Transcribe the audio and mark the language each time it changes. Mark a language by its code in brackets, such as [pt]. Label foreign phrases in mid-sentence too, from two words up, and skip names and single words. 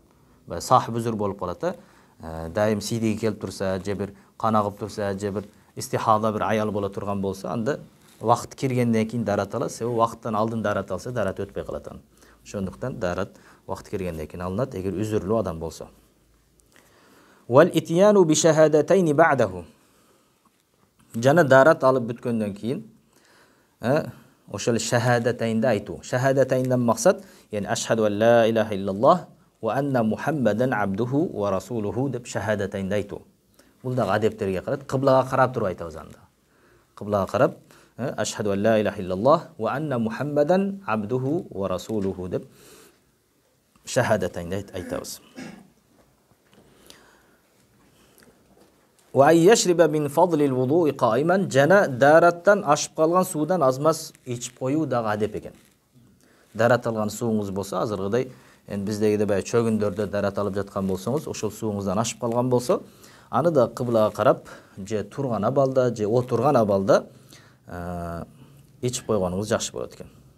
[ky] Сахиб үзүр болуп калат, дайым сидиги келип турса, же бир кан агып турса, же бир истихада бир аял боло турган болсо, анда вакыт киргенден кийин дарат алат. Себеби вакыттан алдын дарат алса, дарат өтпөй калат. Ошондуктан дарат вакыт киргенден кийин алынат, эгер үзүрлүү адам болсо. [ar] والإتيان بالشهادتين بعده. [ky] Жана дарат алып бүткөндөн кийин ошол шахадатайнды айтуу. Шахадатайндан максат, [ar] يعني أشهد أن لا إله إلا الله وأن محمدا عبده ورسوله [ky] деп шахадатайнды айтуу. Бул дагы адептерге карат, кыблага карап туруп айтабыз анда. Кыблага карап, [ar] أشهد أن لا إله إلا الله وأن محمدا عبده ورسوله [ky] деп шахадатайнды айтабыз. [ar] وأن يشرب من فضل الوضوء قائما. [ky] Жана дараттан ашып калган суудан азмаз ичип коюу дагы адеп экен. Дарат алган сууңуз болсо, азыргыдай биздегидей баягы чөгүндөрдө дарат алып жаткан болсоңуз, ошол сууңуздан ашып калган болсо, аны да кыблага карап, же турган абалда, же отурган абалда ичип койгонуңуз жакшы болот экен.